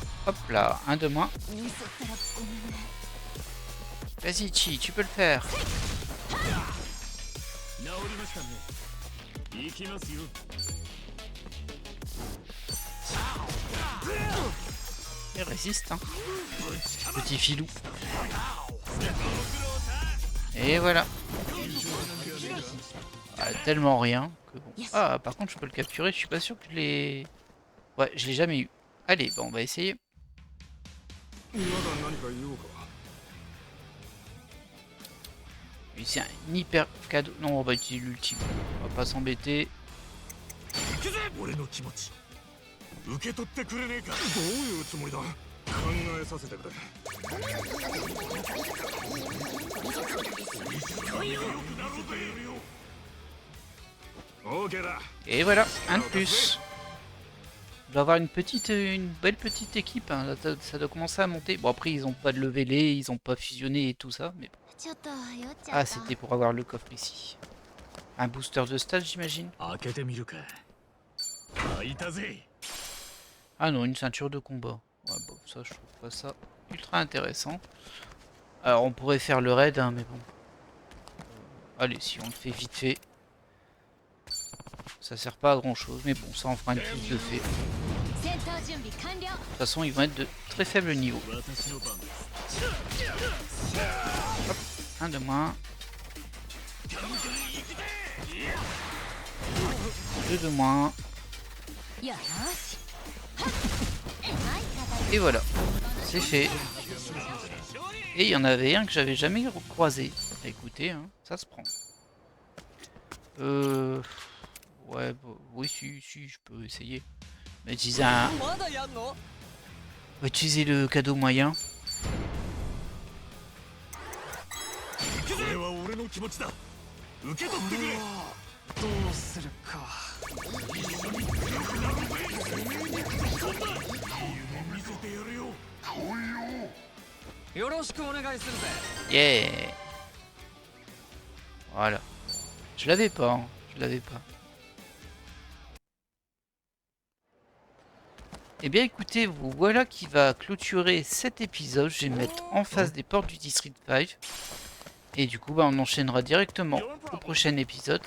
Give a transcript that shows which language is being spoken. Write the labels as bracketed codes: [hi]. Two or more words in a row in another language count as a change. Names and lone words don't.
[fr] Hop là, un de moins. [ja] ミスったらごめんね。 [fr] Vas-y, Chi, tu peux le faire. [ja] 治りましたね。行きますよ。 [fr] Il résiste, hein. Petit filou. Et voilà. Ah, tellement rien que bon. Ah, par contre, je peux le capturer. Je suis pas sûr que je l'ai. Ouais, je l'ai jamais eu. Allez, bon, on va essayer. Lui, c'est un hyper cadeau. Non, on va utiliser l'ultime. On va pas s'embêter. [ja] 俺の気持ち受け取ってくれねえか。どういうつもりだ。考えさせてくれ。 [fr] Et voilà, un de plus. On doit avoir une belle petite équipe. Hein. Là, ça doit commencer à monter. Bon, après, ils ont pas de level, ils ont pas fusionné et tout ça. Mais bon. [ja] ちょっと酔っちゃ [fr] Ah, [ja] った [fr] c'était pour avoir le coffre ici. Un booster de stage, j'imagine. [ja] 開けてみるか。開いたぜ。 [fr] Ah non, une ceinture de combat. Ouais, bon, ça, je trouve pas ça ultra intéressant. Alors, on pourrait faire le raid, hein, mais bon. Allez, si on le fait vite fait. Ça sert pas à grand chose, mais bon, ça en fera une plus de fait. [ja] 戦闘準備完了 [fr] De toute façon, ils vont être de très faible niveau. Hop, un de moins. Deux de moins. [ja] よし [fr] Et voilà, c'est fait. Et il y en avait un que j'avais jamais croisé. Écoutez, hein, ça se prend. Ouais, bah, oui, si, je peux essayer. Mais utiliser un... On va utiliser le cadeau moyen. [ja] これは俺の気持ちだ。受け取ってくれ。どうするか。よろしくお願いするぜ。 [fr] Yeah. Voilà. Je l'avais pas, hein. Je l'avais pas. Eh bien écoutez, vous voilà qui va clôturer cet épisode. Je vais me mettre en face des portes du District 5. Et du coup, bah, on enchaînera directement au prochain épisode.